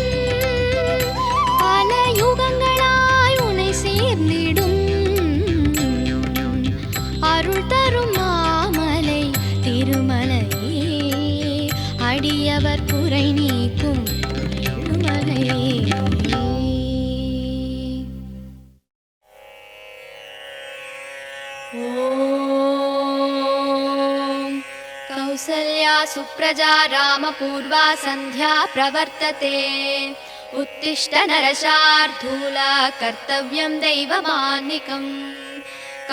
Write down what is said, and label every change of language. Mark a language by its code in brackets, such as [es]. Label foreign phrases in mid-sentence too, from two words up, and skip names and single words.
[ta] பல யுகங்களாய் உன்னை சேர்ந்திடும், அருள் தரும் மாமலை திருமலையே, அடியவர் குறை நீக்கும் ஏழுமலையே. [sa] कौसल्या सुप्रजा रामपूर्वा सन्ध्या प्रवर्तते, उत्तिष्ठ नरशार्दूला कर्तव्यं दैवमान्निकम्.